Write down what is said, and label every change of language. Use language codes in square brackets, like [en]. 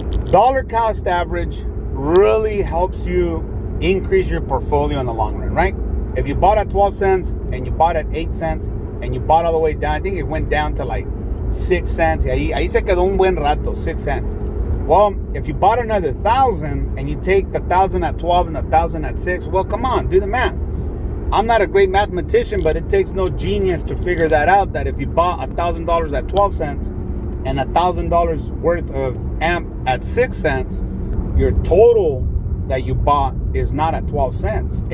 [en] Dollar cost average really helps you increase your portfolio in the long run, right? If you bought at 12 cents and you bought at 8 cents and you bought all the way down, I think it went down to like 6 cents. [es] Ahí se quedó un buen rato, 6 cents. [en] Well, if you bought another 1,000 and you take the 1,000 at 12 and the 1,000 at 6, well, come on, do the math. I'm not a great mathematician, but it takes no genius to figure that out, that if you bought $1,000 at 12 cents and $1,000 worth of AMP at 6 cents, your total that you bought is not at 12 cents.